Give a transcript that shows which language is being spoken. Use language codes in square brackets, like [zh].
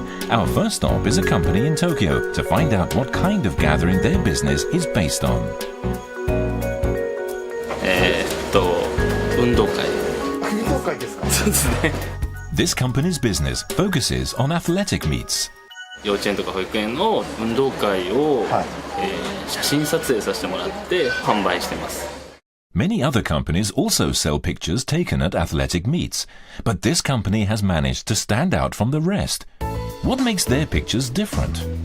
[en] Our first stop is a company in Tokyo to find out what kind of gathering their business is based on. [ja] 運動会。運動会ですか？そうですね。 [en] This company's business focuses on athletic meets. [ja] 幼稚園とか保育園の運動会を、写真撮影させてもらって販売してます。 [en] Many other companies also sell pictures taken at athletic meets, but this company has managed to stand out from the rest. What makes their pictures different?